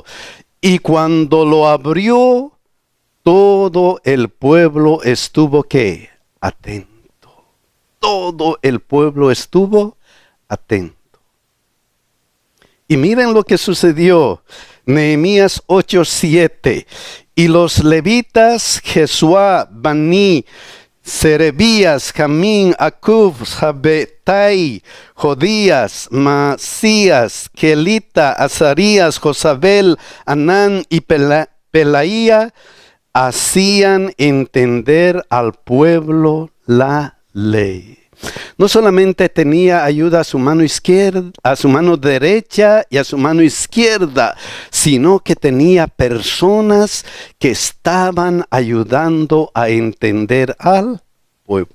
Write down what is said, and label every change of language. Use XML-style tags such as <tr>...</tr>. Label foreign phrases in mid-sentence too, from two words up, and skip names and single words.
<es>Y cuando lo abrió, todo el pueblo estuvo, ¿qué? Atento. Todo el pueblo estuvo atento. Y miren lo que sucedió. Nehemías 8:7. Y los levitas, Jesuá, Bani, Serebías, Jamín, Acub, Jabetai, Jodías, Masías, Kelita, Azarías, Josabel, Anán y Pelaía, hacían entender al pueblo la ley. No solamente tenía ayuda a su mano izquierda, a su mano derecha y a su mano izquierda, sino que tenía personas que estaban ayudando a entender al pueblo.</es>